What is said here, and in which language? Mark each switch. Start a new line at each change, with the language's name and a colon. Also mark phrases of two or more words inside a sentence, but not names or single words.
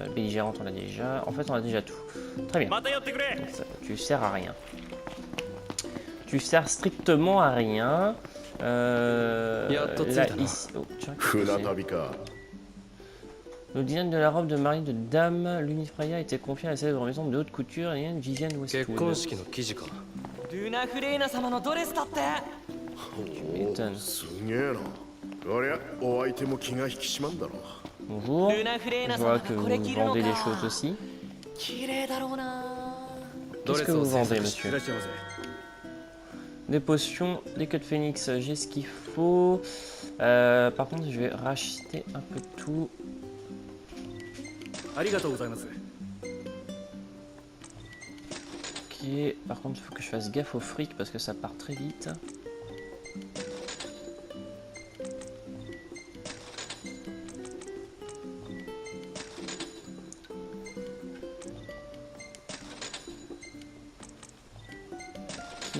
French: Belligérante, on a déjà. En fait, on a déjà tout. Très bien. Donc, ça, tu sers à rien. Tu sers strictement à rien. Là, ici. Oh, tiens, qu'est-ce que c'est? Le design de la robe de mariée de Dame Lunifreya a été confié à la célèbre maison de haute couture et Vivienne
Japanese: 結
French: Westwood.
Japanese: 婚式の記事か。ルナフレーナ様のドレスだって。
French: Tu m'étonnes.
Japanese: すげえな。こりゃお相手も気が引き締まんだろう。
French: Bonjour.
Japanese: ルナフレー
French: Je
Japanese: ナ
French: vois
Japanese: 様
French: que
Japanese: が
French: vous
Japanese: これ着るの
French: vendez des
Japanese: か。
French: choses aussi.
Japanese: 綺麗だろうな。
French: Qu'est-ce que vous vendez, monsieur?
Japanese: いらっしゃいませ。
French: Des potions, des queues de phénix, j'ai ce qu'il faut. Par contre, je vais racheter un peu tout.
Japanese: ありがとうございます。
French: Ok, par contre, il faut que je fasse gaffe au fric parce que ça part très vite. Ok.